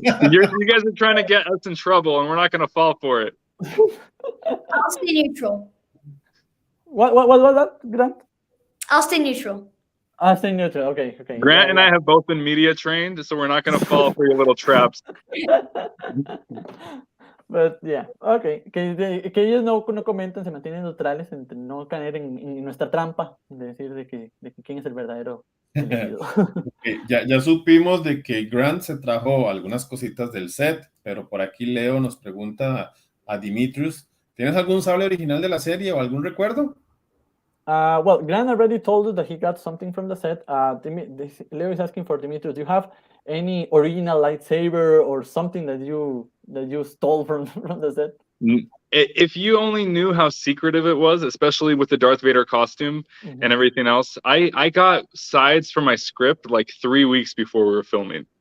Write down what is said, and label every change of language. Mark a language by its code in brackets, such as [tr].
[en] You guys are trying to get us in trouble, and we're not going to fall for it. I'll stay neutral. What was that, Grant? I'll stay neutral. I'll stay neutral. Okay. Grant and I have both been media trained, so we're not going to fall for your little traps. But yeah, okay. [es] Que ellos no comentan, se mantienen neutrales, entre no caer en nuestra trampa de decir de que quién es el verdadero elegido. Okay, ya supimos de que Grant se trajo algunas cositas del set, pero por aquí Leo nos pregunta a Dmitrious, ¿tienes algún sable original de la serie o algún recuerdo? [en] Well, Grant already told us that he got something from the set. Leo is asking for Dmitrious, do you have any original lightsaber or something that you stole from the set? If you only knew how secretive it was, especially with the Darth Vader costume and everything else, I got sides for my script like 3 weeks before we were filming.